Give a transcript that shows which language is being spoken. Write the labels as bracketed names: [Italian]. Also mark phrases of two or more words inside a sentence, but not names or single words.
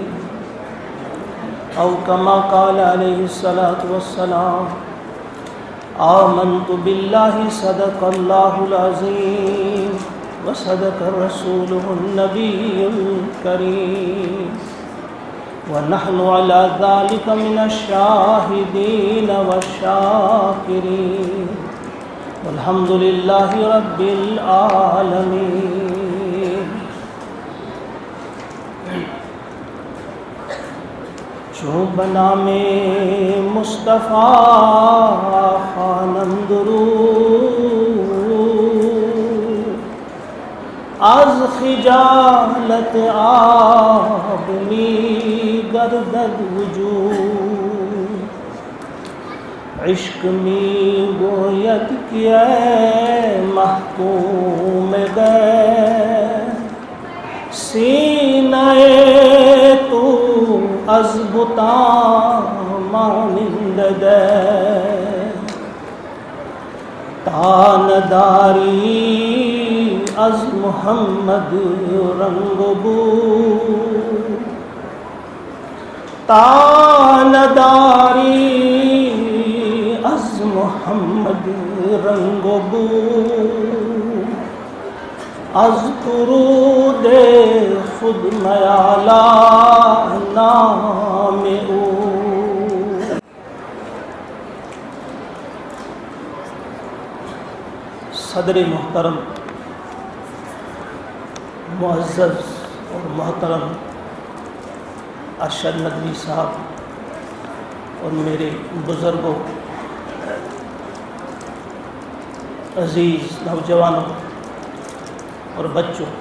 [Arabic] أو كما قال عليه الصلاة والسلام: آمنت بالله صدق الله العظيم وصدق رسوله النبي الكريم، ونحن على ذلك من الشاهدين والشاكرين، والحمد لله رب العالمين. [Persian] جو بنام مصطفیٰ خوانم درود، از خجالت آب می گردد وجود، عشق می گوید کہ اے محکوم غیر، سینہ تو از بتان مانند دیر، تانداری از محمد رنگ و بو، تانداری از محمد رنگ و بو، از درود خود میالا نام او. [Urdu] صدر محترم، معزز اور محترم ارشد ندوی صاحب اور میرے بزرگوں، عزیز نوجوانوں اور بچوں،